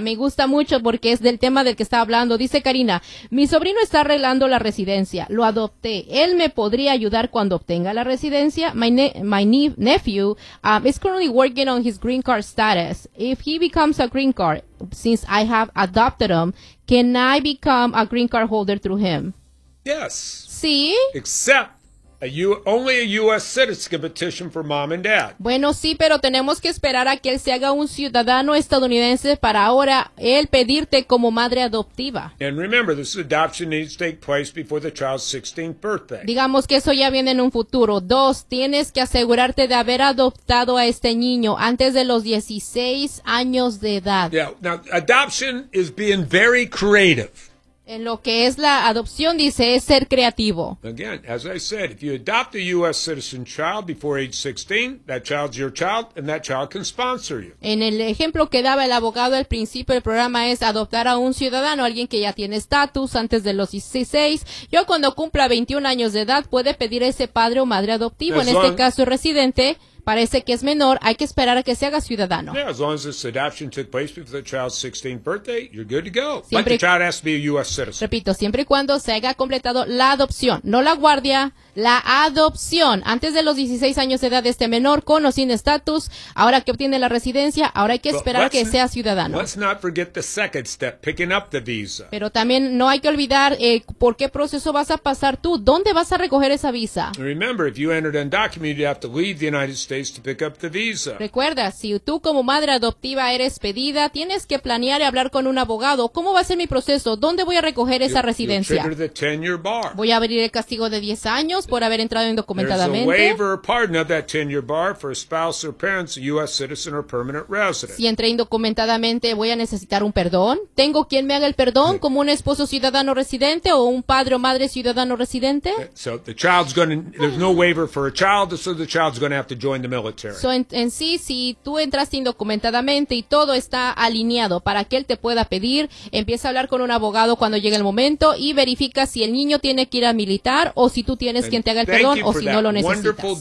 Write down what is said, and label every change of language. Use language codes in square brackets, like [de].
[es] Me gusta mucho porque es del tema del que está hablando. Dice Karina, mi sobrino está arreglando la residencia. Lo adopté. ¿Él me podría ayudar cuando obtenga la residencia? [en] My nephew is currently working on his green card status. If he becomes a green card, since I have adopted him, can I become a green card holder through him? Yes. [es] Sí. [en] Except. Only a U.S. citizen can petition for mom and dad. [es] Bueno, sí, pero tenemos que esperar a que él se haga un ciudadano estadounidense para ahora él pedirte como madre adoptiva. [en] And remember, this adoption needs to take place before the child's 16th birthday. [es] Digamos que eso ya viene en un futuro. Dos, tienes que asegurarte de haber adoptado a este niño antes de los 16 años de edad. [en] Yeah, now, adoption is being very creative. [es] En lo que es la adopción, dice, es ser creativo. [en] Again, as I said, if you adopt a U.S. citizen child before age 16, that child's your child, and that child can sponsor you. [es] En el ejemplo que daba el abogado al principio del programa es adoptar a un ciudadano, alguien que ya tiene estatus antes de los 16. Yo cuando cumpla 21 años de edad, puede pedir a ese padre o madre adoptivo, en este caso residente. Parece que es menor, hay que esperar a que se haga ciudadano. [en] Yeah, as long as this adoption took place before the child's 16th birthday, you're good to go. But the child has to be a U.S. citizen. [es] Repito, siempre y cuando se haya completado la adopción, no la guardia, la adopción. Antes de los 16 años de edad de este menor, con o sin estatus, ahora que obtiene la residencia, ahora hay que esperar a que sea ciudadano. [en] Let's not forget the second step, picking up the visa. [es] Pero también no hay que olvidar por qué proceso vas a pasar tú, dónde vas a recoger esa visa. [en] Remember, if you entered undocumented, you have to leave the United States to pick up the visa. [es] Recuerda, si tú como madre adoptiva eres pedida, tienes que planear y hablar con un abogado. ¿Cómo va a ser mi proceso? ¿Dónde voy a recoger esa residencia? [en] You trigger the 10-year bar. [es] Voy a abrir el castigo de 10 años por haber entrado indocumentadamente. [en] There's a waiver or pardon of that 10-year bar for a spouse or parents, a U.S. citizen or permanent resident. [es] Si entré indocumentadamente, voy a necesitar un perdón. ¿Tengo quien me haga el perdón como un esposo ciudadano residente o un padre o madre ciudadano residente? [en] So the child's there's no waiver for a child, so the child's going to have to join the military. [es] So en sí, si tú entraste indocumentadamente y todo está alineado para que él te pueda pedir, empieza a hablar con un abogado cuando llegue el momento y verifica si el niño tiene que ir a militar o si tú tienes quien te haga el perdón o si no lo necesitas.